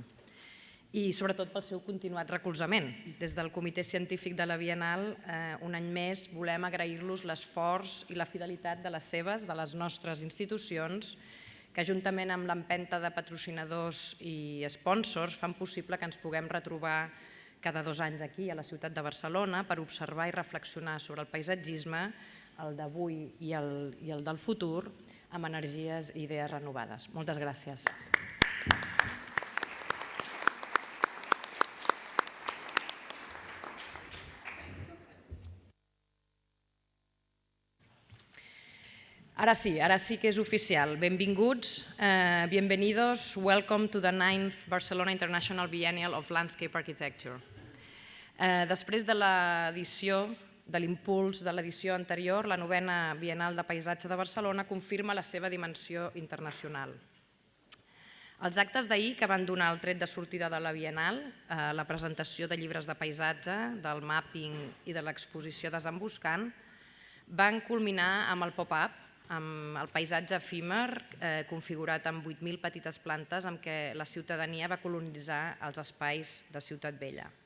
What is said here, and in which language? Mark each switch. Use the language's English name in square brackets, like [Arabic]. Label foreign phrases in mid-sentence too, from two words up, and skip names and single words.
[Catalan] I sobretot pel seu continuat recolzament. Des del Comitè Científic de la Biennal, un any més, volem agrair-los l'esforç i la fidelitat de les seves, de les nostres institucions, que juntament amb l'empenta de patrocinadors i sponsors fan possible que ens puguem retrobar cada 2 anys aquí a la ciutat de Barcelona per observar i reflexionar sobre el paisatgisme, el d'avui i el del futur, amb energies i idees renovades. Moltes gràcies. Ara sí que és oficial. Benvinguts, [English] bienvenidos, welcome to the 9th Barcelona International Biennial of Landscape Architecture. [Catalan] Després de l'impuls de l'edició anterior, la 9ª Biennal de Paisatge de Barcelona confirma la seva dimensió internacional. Els actes d'ahir, que van donar el tret de sortida de la Biennal, la presentació de llibres de paisatge, del mapping i de l'exposició Desemboscant, van culminar amb el pop-up, amb el paisatge efímer configurat amb 8.000 petites plantes amb què la ciutadania va colonitzar els espais de Ciutat Vella.